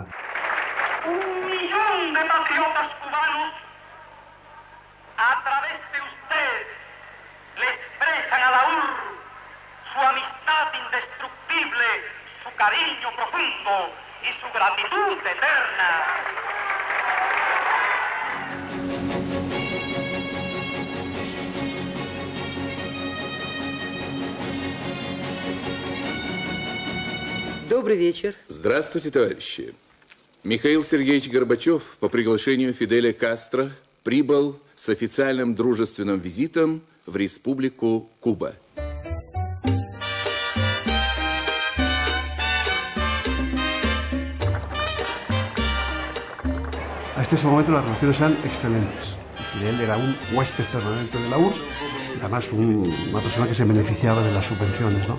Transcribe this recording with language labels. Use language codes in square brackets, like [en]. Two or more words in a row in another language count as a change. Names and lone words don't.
[es] 1 millón de patriotas cubanos, a través de usted, le expresan a la URSS su amistad indestructible, su cariño profundo y su gratitud eterna. [ru] Добрый вечер. Здравствуйте, товарищи. Михаил Сергеевич Горбачев по приглашению Фиделя Кастро прибыл с официальным дружественным визитом в Республику Куба. [es] Hasta ese momento las relaciones eran excelentes. Fidel era un huésped permanente de la URSS y además una persona que se beneficiaba de las subvenciones, ¿no?